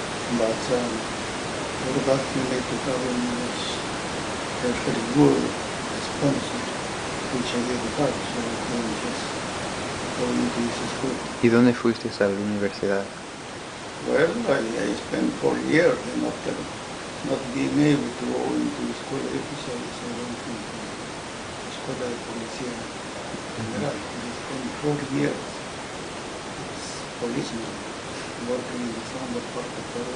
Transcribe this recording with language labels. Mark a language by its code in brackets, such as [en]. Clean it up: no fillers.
[en] But for that you need to have a very good sponsor, which I didn't have, so I couldn't just go into this school. [es] ¿Y dónde fuiste a la universidad? [en] Well, I spent 4 years, and after not being able to go into the [es] escuela de oficiales, [en] I went into the [es] escuela de policía general. [en] I spent 4 years as policeman working in the southern part of Peru.